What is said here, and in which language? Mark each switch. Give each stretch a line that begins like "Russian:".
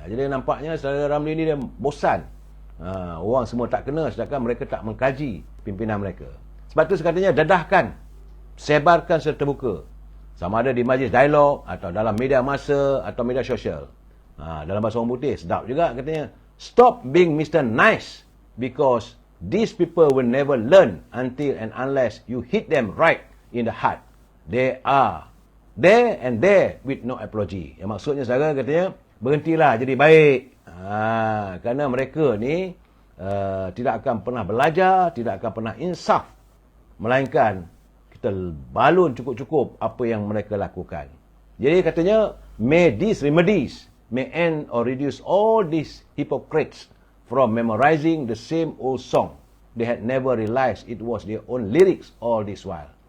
Malay: Jadi nampaknya saudara Ramli ini dia bosan. Orang semua tak kena, sedangkan mereka tak mengkaji pimpinan mereka. Sebab itu katanya dedahkan, sebarkan secara terbuka. Sama ada di majlis dialog atau dalam media massa atau media sosial. Dalam bahasa orang putih, sedap juga katanya.
English: Stop being Mr. Nice because these people will never learn until and unless you hit them right in the heart. They are there and there with no apology.
Malay: Yang maksudnya saudara katanya, berhentilah jadi baik. Kerana mereka ni tidak akan pernah belajar, tidak akan pernah insaf. Melainkan kita balun cukup-cukup apa yang mereka lakukan. Jadi katanya,
English: may these remedies may end or reduce all these hypocrites from memorizing the same old song. They had never realized it was their own lyrics all this while.